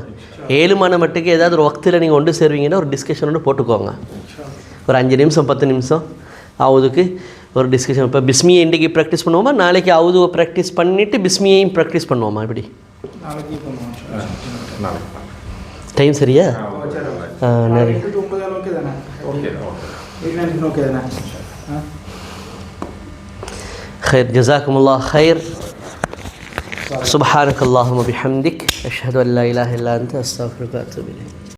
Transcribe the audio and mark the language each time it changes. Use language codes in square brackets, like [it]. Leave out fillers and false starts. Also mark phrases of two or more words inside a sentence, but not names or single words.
[ta] 7 மணி மட்டுக்கு ஏதாவது ஒரு வக்தில் நீங்கள் ஒன்று சேருவீங்கன்னா ஒரு டிஸ்கஷன் ஒன்று போட்டுக்கோங்க. ஒரு 5 நிமிஷம் 10 நிமிஷம் அவுதுக்கு ஒரு டிஸ்கஷன். இப்போ பிஸ்மியை இன்றைக்கி ப்ராக்டிஸ் பண்ணுவோமா, நாளைக்கு அவுதுவை ப்ராக்டிஸ் பண்ணிவிட்டு பிஸ்மியையும் ப்ராக்டிஸ் பண்ணுவோமா? இப்படி டைம் சரியா? [ar] நிறைய خير جزاكم الله خير. سبحانك اللهم وبحمدك أشهد أن لا إله إلا أنت أستغفرك وأتوب إليك.